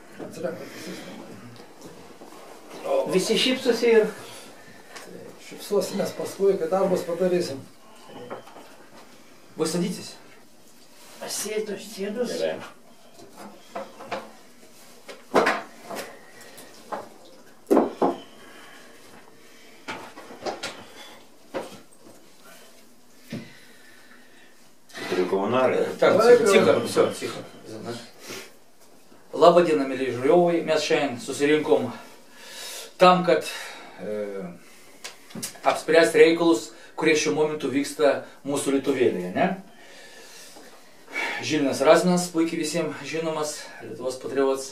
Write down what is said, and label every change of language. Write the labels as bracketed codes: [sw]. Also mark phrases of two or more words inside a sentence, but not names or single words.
[lt] Visi šypsosi ir... Šypsosimės paskui, kai darbus padarysim. [ru] Вы садитесь? [lt] Sėdu, sėdus. Gerai. [ru] Так, тихо, все, тихо. [lt] Labą dieną, mėlyje žiūrovai, mes šiandien susirinkom tam, kad apspręsti reikalus, kurie šiuo momentu vyksta mūsų Lietuvėlėje, ne? Žilvinas Razminas, puikiai visiems žinomas, Lietuvos patriotas.